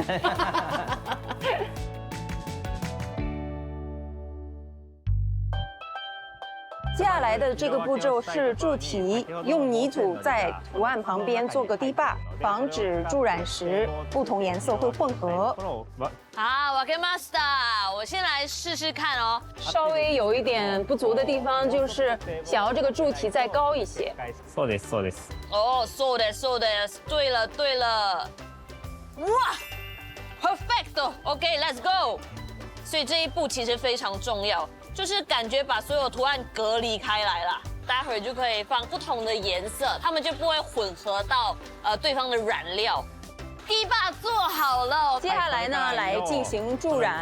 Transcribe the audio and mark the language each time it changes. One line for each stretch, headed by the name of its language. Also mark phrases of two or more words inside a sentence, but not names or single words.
Chinese: 接下来的这个步骤是铸体，用泥土在图案旁边做个堤坝，防止助染时不同颜色会混合。好，我跟 Master， 我先来试试看哦。稍微有一点不足的地方就是想要这个柱体再高一些。
Japanese: そうですそうです。哦，そうですそうです，
Chinese: 对了对了，哇 ，
English: perfect，OK，let's go。
Chinese: 所以这一步其实非常重要。就是感觉把所有图案隔离开来了，待会儿就可以放不同的颜色，它们就不会混合到对方的染料。堤坝做好了，接下来呢，来进行助染。